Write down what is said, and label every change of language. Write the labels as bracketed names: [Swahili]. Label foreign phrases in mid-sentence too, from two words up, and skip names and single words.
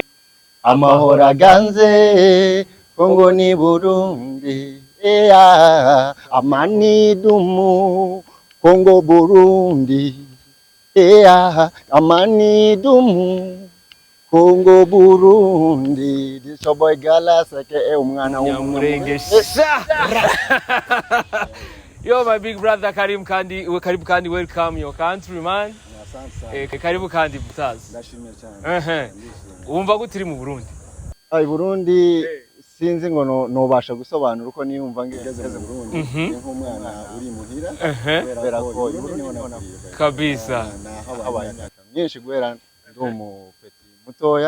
[Rundi] Amahoro aganze Kongo ni Burundi [Swahili] amani dumu Kongo Burundi amani dumu Kongo Burundi. [English] This boy Galas [Rundi] aka umwana w'umurenge. [English] Yo my big brother karibu kandi welcome your country man. [Rundi] Karibu kandi Butazi. [Kinyarwanda] Ndashimye cyane. [Rundi] Wumva gutiri mu Burundi? Burundi sinzi ngo nobasha gusobanura uko niyumva ngeze mu Burundi nk'umwana uri muhira kubera ko kabisa habaye myinshi guhera ndi umupeti mutoya.